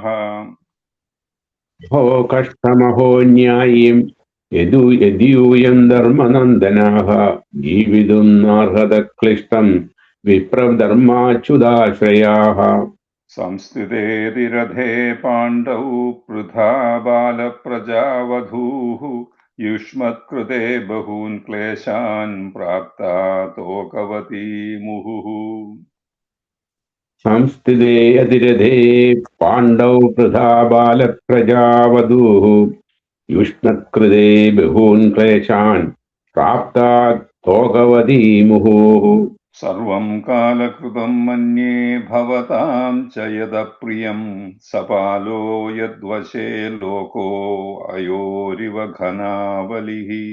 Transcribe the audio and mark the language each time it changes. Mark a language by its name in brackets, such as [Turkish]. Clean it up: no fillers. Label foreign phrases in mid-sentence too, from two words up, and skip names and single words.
[Sanskrit] अहो कष्टमहो न्यायीं यदूयं धर्मनन्दनाः जीवितुं नार्हत क्लिष्टं विप्रधर्माच्युताश्रयाः। संस्थितेति रथे पाण्डौ पृथा बालप्रजावधूः युष्मत्कृते बहून् क्लेशान् प्राप्ता तोकवती मुहुः। സംസ്ഥിതേ അതിരഥേ പാണ്ഡൗ പൃഥാ ബാലപ്രജാവധൂः യുഷ്മത്കൃതേ ബഹൂൻ ക്ലേശാൻ പ്രാപ്താ തോകവതീ മുഹുः. സർവം കാലകൃതം മന്യേ ഭവതാം ച യദപ്രിയം സപാലോ യദ്വശേ ലോകോ അയോരിവ ഘനാവലിഃ.